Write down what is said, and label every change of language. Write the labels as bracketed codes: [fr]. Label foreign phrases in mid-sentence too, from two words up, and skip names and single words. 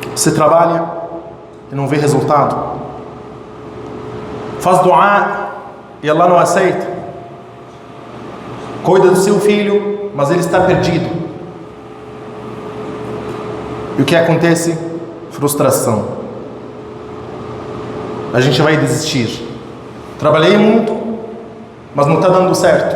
[pt] Você trabalha e não vê resultado. Faz dua e Allah não aceita. Cuida do seu filho, mas ele está perdido. E o que acontece? Frustração. A gente vai desistir. Trabalhei muito, mas não está dando certo.